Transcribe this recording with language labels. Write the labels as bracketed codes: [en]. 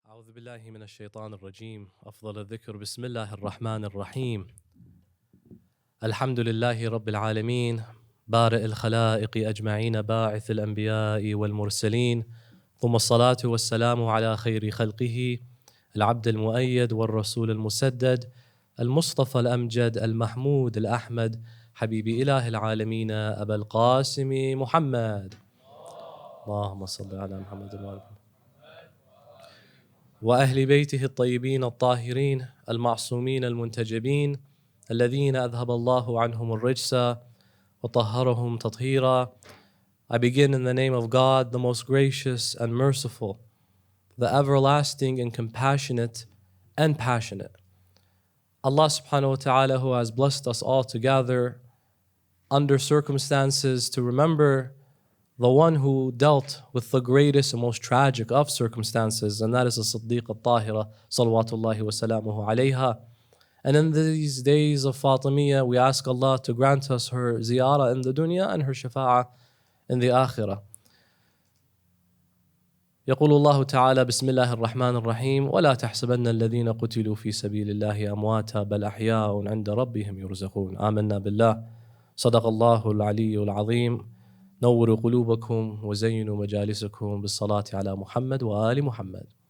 [ar] أعوذ بالله من الشيطان الرجيم أفضل الذكر بسم الله الرحمن الرحيم الحمد لله رب العالمين بارئ الخلائق أجمعين باعث الأنبياء والمرسلين ثم الصلاة والسلام على خير خلقه العبد المؤيد والرسول المسدد المصطفى الأمجد المحمود الأحمد حبيب إله العالمين أبا القاسم محمد اللهم صل على محمد وعلى محمد وأهل بيته الطيبين الطاهرين المعصومين المنتجبين الذين أذهب الله عنهم الرجس وطهرهم تطهيرا. [en] I begin in the name of God, the most gracious and merciful, the everlasting and compassionate and passionate. Allah subhanahu wa ta'ala, who has blessed us all together under circumstances to remember the one who dealt with the greatest and most tragic of circumstances, and that is the Siddiq al-Tahira, salawatullahi wa salamuhu alayha. And in these days of Fatimiya, we ask Allah to grant us her ziyarah in the dunya and her shafa'ah in the akhirah. [ar] يقول الله تعالى بسم الله الرحمن الرحيم ولا تحسبن الذين قتلوا في سبيل الله أمواتا بل أحياء عند ربهم يرزقون. آمنا بالله صدق الله العلي العظيم. نوروا قلوبكم وزينوا مجالسكم بالصلاة على محمد وآل محمد.